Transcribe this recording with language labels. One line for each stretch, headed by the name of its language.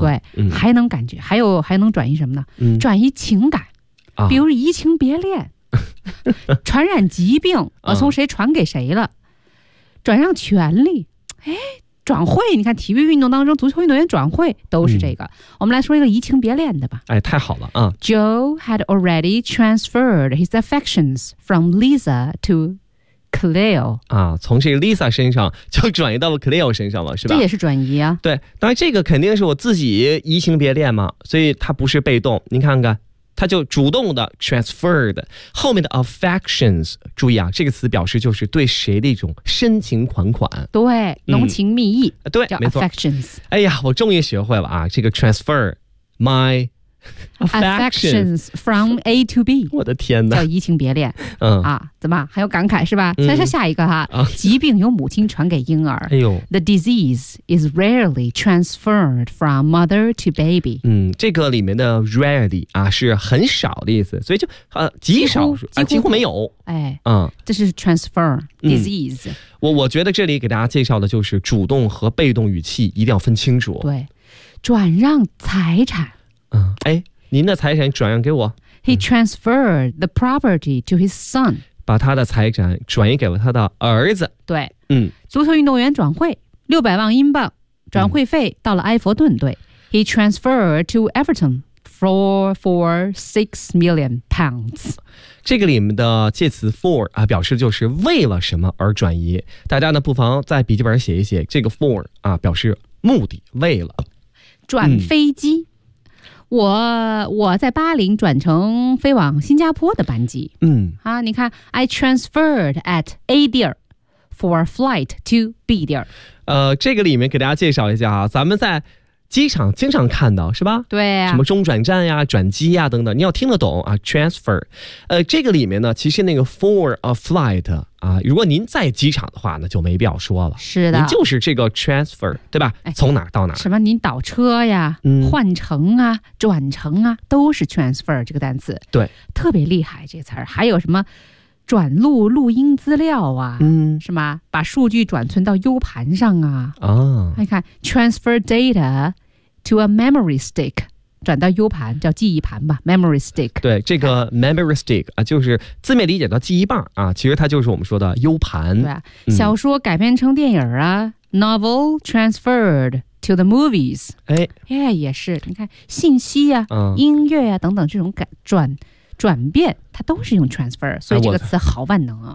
Chinese: 对，还能感觉，还能转移什么呢？转移情感，比如移情别恋，传染疾病，从谁传给谁了？转让权利，转会，你看体育运动当中，足球运动员转会都是这个。我们来说一个移情别恋的吧。哎，太好了啊。
English: Joe had already transferred his affections from Lisa to Cleo。
Chinese: 啊，从这个 Lisa 身上就转移到了 Cleo 身上了，是吧？这也是转移啊。对，当然这个肯定是我自己移情别恋嘛，所以它不是被动。您看看，它就主动的 transferred， 后面的 affections， 注意啊，这个词表示就是对谁的一种深情款款，对，浓情蜜意，对，叫 affections。哎呀，我终于学会了啊，这个 transfer my
English: Affections from A to B，
Chinese: 我的天哪，叫移情别恋。嗯啊，怎么还有感慨是吧？再说下一个哈，疾病由母亲传给婴儿。哎呦
English: ，The disease is rarely transferred from mother to baby。
Chinese: 嗯，这个里面的 rarely 啊是很少的意思，所以就极少几乎没有。哎，嗯，这是 transfer disease。我觉得这里给大家介绍的就是主动和被动语气一定要分清楚。对，转让财产。哎，您的财产转让给我。
English: He transferred the property to his son，
Chinese: 把他的财产转移给了他的儿子。对，嗯，足球运动员转会600万英镑，转会费到了埃弗顿队。
English: He transferred to Everton for £6 million。
Chinese: 这个里面的介词 for 啊，表示就是为了什么而转移。大家呢，不妨在笔记本写一写这个 for 啊，表示目的，为了。转飞机。嗯，我在巴林转乘飞往新加坡的班机。嗯
English: 啊，你看，I transferred at A 地儿 for flight to B 地儿。
Chinese: 这个里面给大家介绍一下啊，咱们在机场经常看到是吧？对啊，什么中转站呀、转机呀等等，你要听得懂啊 ，transfer。这个里面呢，其实那个 for a flight 啊，如果您在机场的话呢，就没必要说了。是的，您就是这个 transfer， 对吧？哎、从哪儿到哪儿？什么？您倒车呀、换乘啊、转乘啊，都是 transfer 这个单词。对，特别厉害这个词儿。还有什么？转录录音资料啊，嗯，是吗？把数据转存到 U 盘上啊，啊，你看 ， transfer data to a memory stick，转到 U 盘，叫记忆盘吧 ，memory stick。对，这个 memory stick 啊，就是字面理解的记忆棒啊，其实它就是我们说的 U 盘。对、啊，小说改编成电影啊、， novel transferred to the movies。哎，哎，也是，你看信息呀、音乐呀、等等这种转变它都是用 transfer， 所以这个词好万能啊。